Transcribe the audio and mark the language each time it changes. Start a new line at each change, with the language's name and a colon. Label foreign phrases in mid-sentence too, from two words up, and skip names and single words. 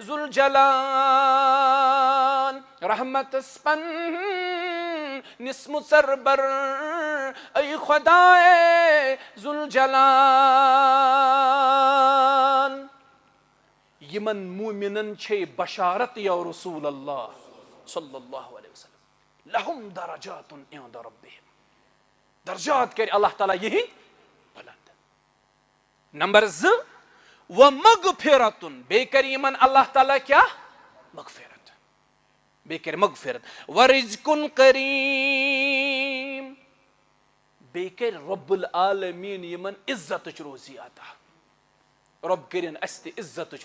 Kashmiri: ذوالجلال رحمتس پننِس مُژربر اے خۄدایے ذوالجلال یمن مومنن چھے بشارت
Arabic: یا رسول اللہ صلی اللہ علیہ وسلم لہم درجات عند ربہم درجات
Kashmiri: کرِ اللہ تعالیٰ یہی بلند نمبر 2 ومغفرت بیٚیہِ کرِ یمن اللہ تعالیٰ کیاہ مغفرت بیٚیہِ کرِ مغفرت ورزق کریم بیٚیہِ کرِ
Arabic: رب العالمین
Kashmiri: یمن عزتٕچ روزی عطا رب کرن اسہِ تہِ عزتٕچ